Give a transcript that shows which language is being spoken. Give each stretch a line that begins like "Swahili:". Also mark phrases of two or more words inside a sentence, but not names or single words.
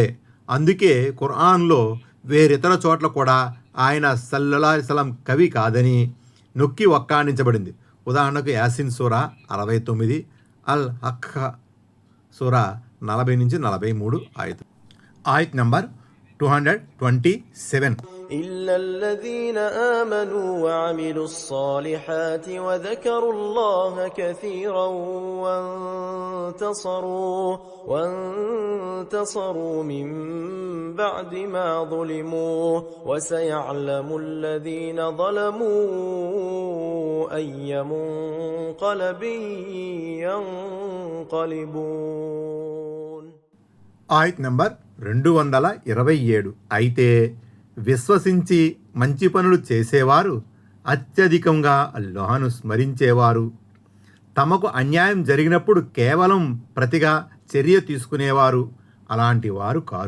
Telugu: అందుకే ఖురాన్లో వేరితర చోట్ల కూడా ఆయన
Arabic: صلى الله عليه وسلم
Telugu: కవి కాదని నొక్కి వక్కాణించబడింది. ఉదాహరణకు యాసిన్ సూరా 69, అల్ హక్క సూరా 40-43 ఆయత్ నంబర్ 227.
Arabic: إلا الذين آمنوا وعملوا الصالحات وذكروا الله كثيرا وانتصروا من بعد ما ظلموا وسيعلم الذين ظلموا أي منقلب ينقلبون.
Telugu: ఆయత్ నంబర్ 227. అయితే విశ్వసించి మంచి పనులు చేసేవారు, అత్యధికంగా అల్లాహ్ను స్మరించేవారు, తమకు అన్యాయం జరిగినప్పుడు కేవలం ప్రతిగా చర్య తీసుకునేవారు అలాంటి వారు కారు.